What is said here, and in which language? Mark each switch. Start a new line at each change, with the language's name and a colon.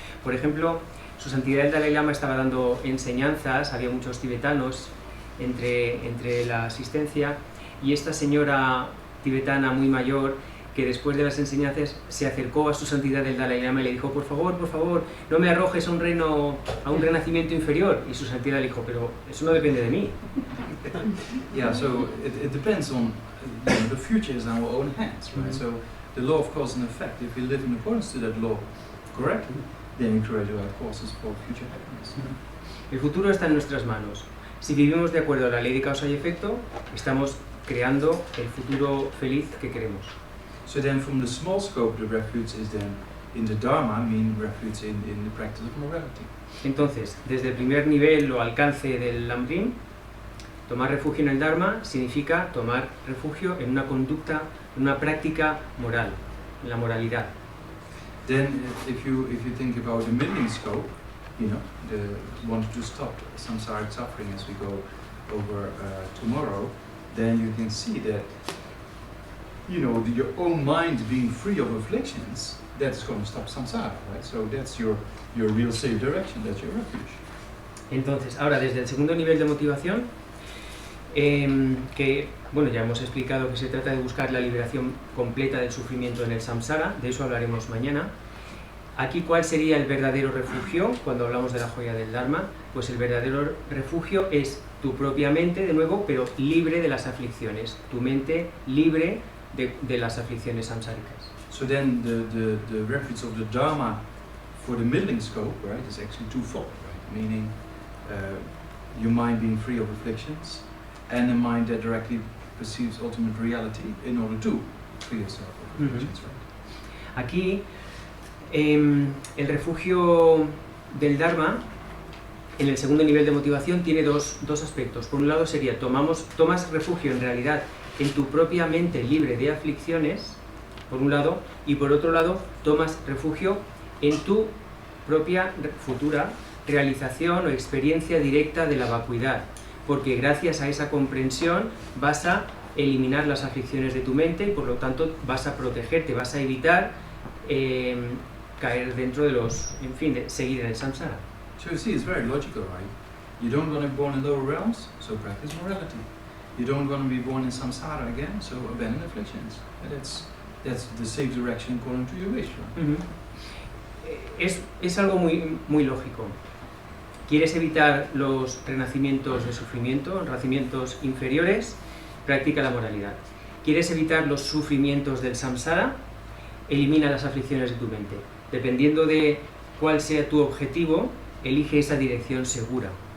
Spanish: Por ejemplo, Su Santidad el Dalai Lama estaba dando enseñanzas, había muchos tibetanos entre la asistencia, y esta señora tibetana muy mayor que después de las enseñanzas se acercó a su santidad el Dalai Lama y le dijo, por favor, no me arrojes a un renacimiento inferior. Y su santidad le dijo, pero eso no depende de mí.
English: Yeah, so it depends on, the future is in our own hands, right? So the law of cause and effect, if we live in accordance to that law correctly, then we create our causes for future happiness.
Spanish: El futuro está en nuestras manos. Si vivimos de acuerdo a la ley de causa y efecto, estamos creando el futuro feliz que queremos.
English: So then from the small scope, the refuge is then in the Dharma, mean refuge in the practice of morality.
Spanish: Entonces, desde el primer nivel o alcance del Lamrim, tomar refugio en el Dharma significa tomar refugio en una conducta, en una práctica moral, en la moralidad.
English: Then if you think about the middling scope, the want to stop samsaric suffering as we go over tomorrow, then you can see that your own mind being free of afflictions, that's going to stop samsara, right? So that's your real safe direction, that's your refuge.
Spanish: Entonces, ahora desde el segundo nivel de motivación, que ya hemos explicado que se trata de buscar la liberación completa del sufrimiento en el samsara, de eso hablaremos mañana. Aquí, ¿cuál sería el verdadero refugio cuando hablamos de la joya del Dharma? Pues el verdadero refugio es tu propia mente, de nuevo, pero libre de las aflicciones, tu mente libre de las aflicciones samsáricas.
English: So then the refuge of the Dharma for the middling scope, right, is actually twofold, right? Meaning your mind being free of afflictions and a mind that directly perceives ultimate reality in order to free yourself of afflictions, right?
Spanish: Aquí el refugio del Dharma en el segundo nivel de motivación tiene dos aspectos. Por un lado sería tomas refugio en realidad en tu propia mente libre de aflicciones, por un lado, y por otro lado tomas refugio en tu propia futura realización o experiencia directa de la vacuidad, porque gracias a esa comprensión vas a eliminar las aflicciones de tu mente y por lo tanto vas a protegerte, vas a evitar caer dentro de de seguir en el samsara.
English: So you see, it's very logical, right? You don't want to be born in lower realms, so practice morality. You don't want to be born in samsara again, so abandon afflictions. And that's the safe direction according to your wish, right?
Spanish: Es algo muy lógico. ¿Quieres evitar los renacimientos de sufrimiento, renacimientos inferiores? Practica la moralidad. ¿Quieres evitar los sufrimientos del samsara? Elimina las aflicciones de tu mente. Dependiendo de cuál sea tu objetivo, elige esa dirección segura.